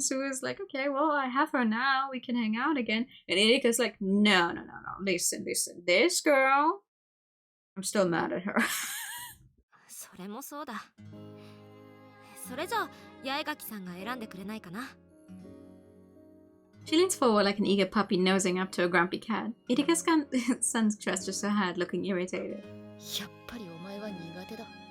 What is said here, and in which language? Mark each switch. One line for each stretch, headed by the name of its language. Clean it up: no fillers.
English: Sue is like, okay, well, I have her now. We can hang out again. And Erika's like, no. Listen. This girl, I'm still mad at her.
Japanese: それもそうだ。それじゃあ、八重垣さんが選んでくれないかな。
English: She leans forward like an eager puppy nosing up to a grumpy cat. Erika's-san gestures her head, looking irritated.
Japanese: やっぱりお前は苦手だ。